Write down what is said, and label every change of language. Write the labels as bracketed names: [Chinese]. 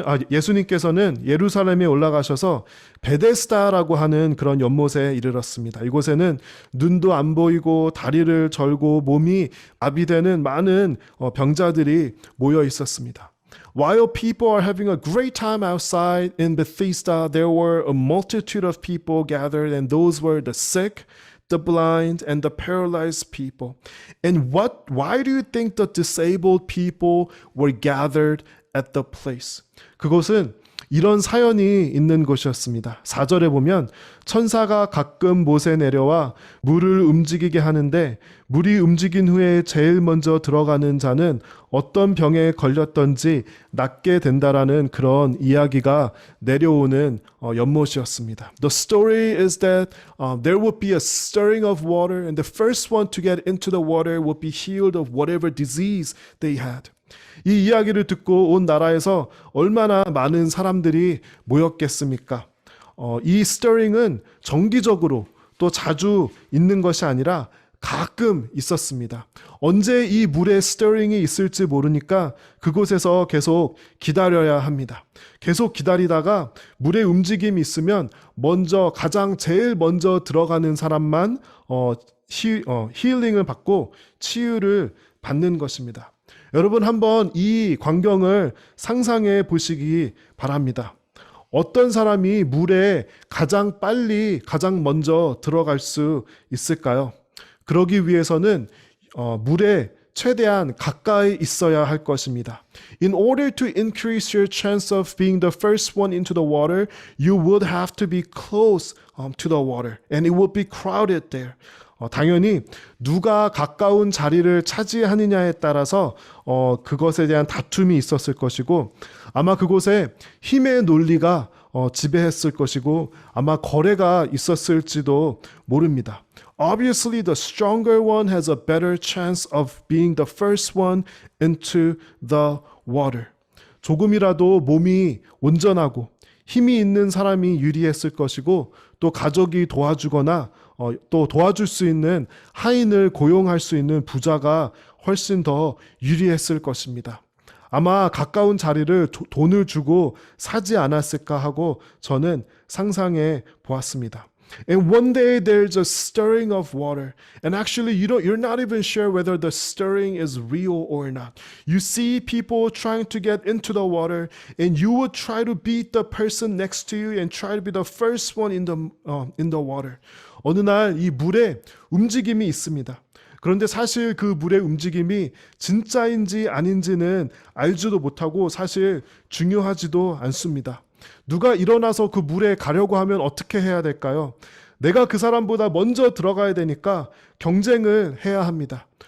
[Korean] 예수님께서는 예루살렘에 올라가셔서 베데스다라고 하는 그런 연못에 이르렀습니다. 이곳에는 눈도 안 보이고 다리를 절고 몸이 마비되는 많은 병자들이 모여 있었습니다. [English] While people are having a great time outside in Bethesda, there were a multitude of people gathered, and those were the sick, the blind, and the paralyzed people. And why do you think the disabled people were gathered at the place? [Korean] 그곳은 이런 사연이 있는 곳이었습니다. 4절에 보면 천사가 가끔 못에 내려와 물을 움직이게 하는데 물이 움직인 후에 제일 먼저 들어가는 자는 어떤 병에 걸렸던지 낫게 된다라는 그런 이야기가 내려오는 연못이었습니다. [English] The story is that there would be a stirring of water and the first one to get into the water would be healed of whatever disease they had. [Korean] 이 이야기를 듣고 온 나라에서 얼마나 많은 사람들이 모였겠습니까? 이 스터링은 정기적으로 또 자주 있는 것이 아니라 가끔 있었습니다. 언제 이 물의 스터링이 있을지 모르니까 그곳에서 계속 기다려야 합니다. 계속 기다리다가 물의 움직임이 있으면 가장 제일 먼저 들어가는 사람만 힐링을 받고 치유를 받는 것입니다. 여러분 한번 이 광경을 상상해 보시기 바랍니다. 어떤 사람이 물에 가장 빨리 가장 먼저 들어갈 수 있을까요? 그러기 위해서는 물에 최대한 가까이 있어야 할 것입니다. [English] In order to increase your chance of being the first one into the water, you would have to be close to the water and it would be crowded there. [Korean] 당연히 누가 가까운 자리를 차지하느냐에 따라서 그것에 대한 다툼이 있었을 것이고 아마 그곳에 힘의 논리가 지배했을 것이고 아마 거래가 있었을지도 모릅니다. [English] Obviously, the stronger one has a better chance of being the first one into the water. [Korean] 조금이라도 몸이 온전하고 힘이 있는 사람이 유리했을 것이고 또 가족이 도와주거나 또 도와줄 수 있는 하인을 고용할 수 있는 부자가 훨씬 더 유리했을 것입니다. 아마 가까운 자리를 돈을 주고 사지 않았을까 하고 저는 상상해 보았습니다. [English] And one day there's a stirring of water. And actually you're not even sure whether the stirring is real or not. You see people trying to get into the water and you would try to beat the person next to you and try to be the first one in the water. [Korean] 어느 날 이 물에 움직임이 있습니다. 그런데 사실 그 물의 움직임이 진짜인지 아닌지는 알지도 못하고 사실 중요하지도 않습니다. 누가 일어나서 그 물에 가려고 하면 어떻게 해야 될까요? 내가 그 사람보다 먼저 들어가야 되니까 경쟁을 해야 합니다.